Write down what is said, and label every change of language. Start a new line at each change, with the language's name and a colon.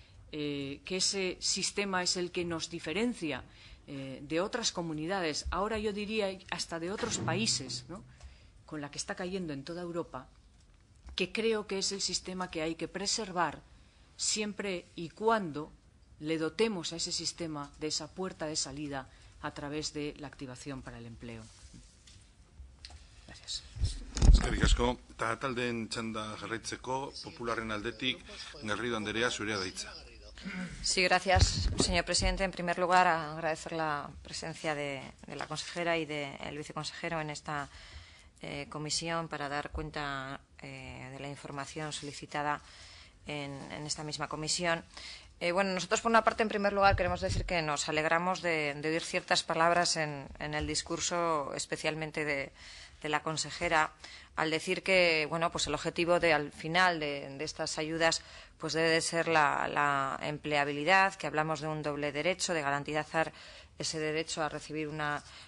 Spanish: que ese sistema es el que nos diferencia de otras comunidades, ahora yo diría hasta de otros países, ¿no?, con la que está cayendo en toda Europa, que creo que es el sistema que hay que preservar siempre y cuando le dotemos a ese sistema de esa puerta de salida a través de la activación para el empleo. Gracias.
Basque: Eskerrik asko. Eta taldeen txanda jarraitzeko, Popularren aldetik, Garrido Anderea, zurea da hitza.
Spanish: Sí, gracias, señor presidente. En primer lugar, agradecer la presencia de la consejera y del viceconsejero en esta comisión para dar cuenta de la información solicitada en esta misma comisión. Bueno, nosotros, por una parte, en primer lugar, queremos decir que nos alegramos de oír ciertas palabras en el discurso, especialmente de la consejera, al decir que, bueno, pues el objetivo al final de estas ayudas pues debe de ser la empleabilidad, que hablamos de un doble derecho, de garantizar ese derecho a recibir una